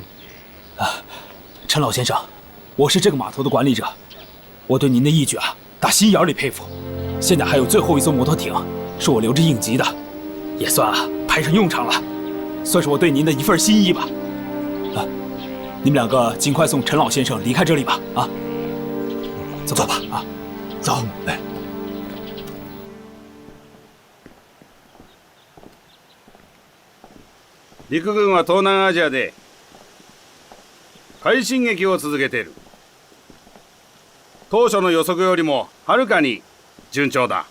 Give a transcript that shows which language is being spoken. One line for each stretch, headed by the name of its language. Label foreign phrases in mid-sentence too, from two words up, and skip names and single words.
Chinese: 陈老先生，我是这个码头的管理者，我对您的义举打心眼里佩服。现在还有最后一艘摩托艇，是我留着应急的，也算派上用场了，算是我对您的一份心意吧。你们两个尽快送陈老先生离开这里吧。走吧啊，走，来。
Japanese: 陸軍は東南アジアで快進撃を続けている。当初の予測よりもはるかに順調だ。